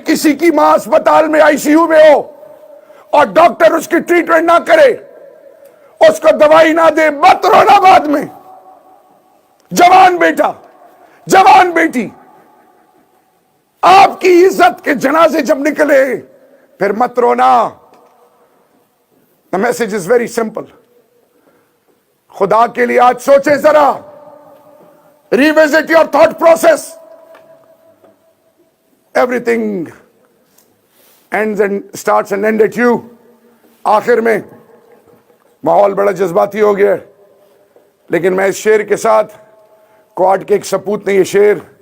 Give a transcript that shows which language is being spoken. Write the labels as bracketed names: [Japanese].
[Urdu] کسی کی ماں اسپتال میں ICU میں ہو اور ڈاکٹر اس کی ٹریٹمنٹ نہ کرے، اس کو دوائی نہ دے، مت رونا. بعد میں جوان بیٹا، جوان بیٹی، آپ کی عزت کے جنازے جب نکلے پھر مت رونا. [English] The message is very simple. [Urdu] خدا کے لیے آج سوچیں ذرا. [English] Revisit your thought process. Everything ends and starts and ends at you. [Urdu] آخر میں ماحول بڑا جذباتی ہو گیا، لیکن میں اس شعر کے ساتھ کوارٹ کے ایک سپوت نے یہ شعر